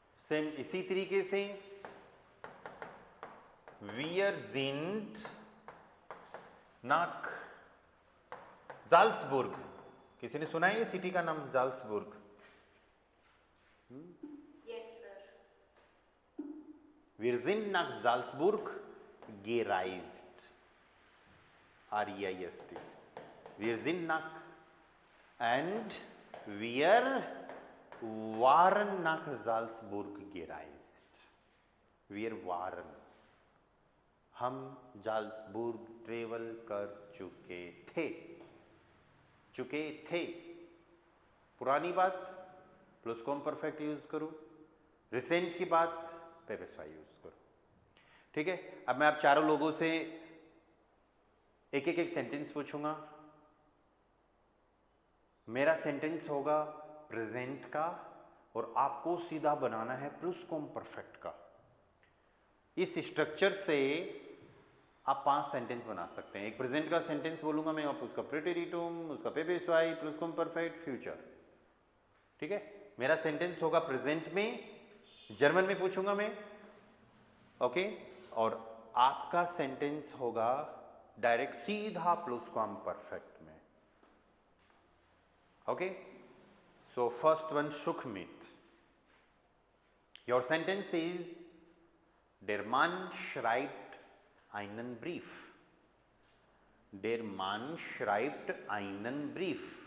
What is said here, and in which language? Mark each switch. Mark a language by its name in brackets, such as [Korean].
[Hindi] Same इसी तरीके से [German] wir sind nach Salzburg, [Hindi] किसी ने सुना है ये सिटी का नाम जाल्सबुर्ग? Yes sir. [German] Wir sind nach Salzburg gereist, R-E-I-S-T, wir sind nach, and wir waren nach Salzburg gereist, wir waren, [Hindi] हम जाल्सबुर्ग ट्रेवल कर चुके थे, [German] चुके थे। [Hindi] पुरानी बात प्लुसकुम परफेक्ट यूज करो, रिसेंट की बात पेपेस्वाई यूज करो, ठीक है। अब मैं आप चारों लोगों से एक एक सेंटेंस पूछूंगा। मेरा सेंटेंस होगा प्रेजेंट का और आपको सीधा बनाना है प्लुसकुम परफेक्ट का। इस स्ट्रक्चर से आप 5 सेंटेंस बना सकते हैं। एक प्रेजेंट का सेंटेंस बोलूंगा मैं, आप उसका प्रेटेरिटुम, उसका पेपेस्वाई, प्लुसकुम परफेक्ट, फ्यूचर, ठीक है। मेरा सेंटेंस होगा प्रेजेंट में, जर्मन में पूछूंगा मैं, ओके, और आपका सेंटेंस होगा डायरेक्ट सीधा प्लुसकुम परफेक्ट में, okay. [English] so first one, Sukhmit, your sentence is [German] Der Mann schreibt einen Brief. Der Mann schreibt einen Brief.